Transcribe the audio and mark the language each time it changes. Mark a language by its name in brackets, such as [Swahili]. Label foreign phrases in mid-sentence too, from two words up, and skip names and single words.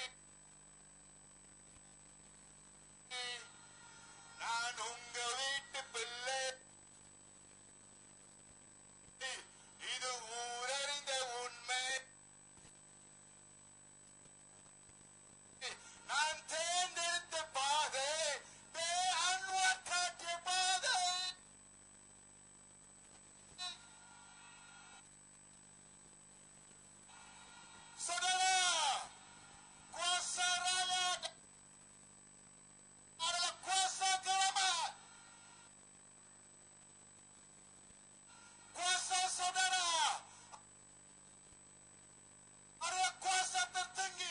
[Tamil] நான் உங்க வீட்டு பிள்ளை. இது ஊரறிந்த உண்மை. நான் தேர்ந்தெடுத்த பாதை அன்வர் காட்டிய பாதை. [Malay] Saudara, kuasa rakyat adalah kuasa keramat. Kuasa saudara adalah kuasa tertinggi.